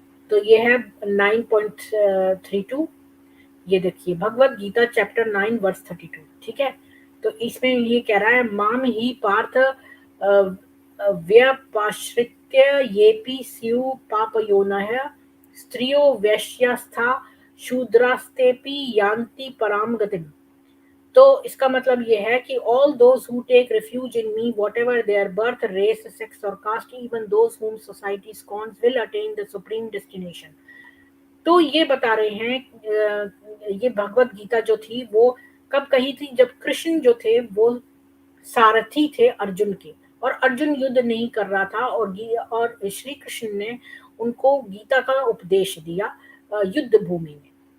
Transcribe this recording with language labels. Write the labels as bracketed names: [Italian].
[Hindi] तो ये है 9.32। ये देखिए भगवत गीता चैप्टर 9 वर्स 32। ठीक है। तो इसमें ये कह रहा है [Sanskrit] माम ही पार्थ व्यपाश्रित्य येपि स्यु पापयोनः स्त्रियो वैश्यास्था शूद्रास्तेपि यान्ति पराम गतिम। [Hindi] तो इसका मतलब ये है कि [English] all those who take refuge in me, whatever their birth, race, sex or caste, even those whom society scorns, will attain the supreme destination। [Hindi] तो ये बता रहे हैं ये भगवत गीता जो थी वो कब कही थी, जब कृष्ण जो थे वो सारथी थे अर्जुन के, और अर्जुन युद्ध नहीं कर रहा था और श्री कृष्ण ने उनको गीता का उपदेश दिया युद्ध भूमि में।